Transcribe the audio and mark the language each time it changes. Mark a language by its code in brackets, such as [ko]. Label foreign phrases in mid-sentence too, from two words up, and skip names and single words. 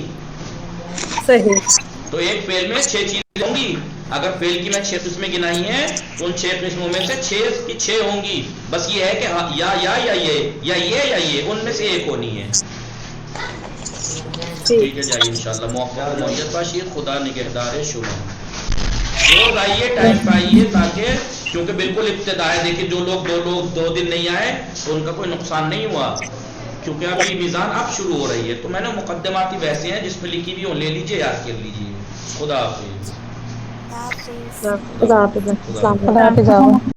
[ur] صحیح. تو ایک فیل میں 6 چیزیں ہوں گی. اگر فیل کی میں 6 قسمیں گنائی ہیں تو ان 6 قسموں میں سے 6 کی 6 ہوں گی. بس یہ ہے کہ یا یہ ان میں سے ایک ہونی ہے. ٹھیک ہے, جائیے انشاءاللہ. [fa] موفق معیت باشید, خدا نگہدار شما. [ur] روز آئیے, ٹائم پہ آئیے, تاکہ کیونکہ بالکل ابتدا ہے. دیکھیے جو لوگ 2 دن نہیں آئے تو ان کا کوئی نقصان نہیں ہوا, کیونکہ ابھی میزان اب شروع ہو رہی ہے. تو میں نے مقدماتی بحثیں ہیں جس میں لکھی بھی لے لیجیے, یاد کر لیجیے. خدا حافظ. خدا حافظ.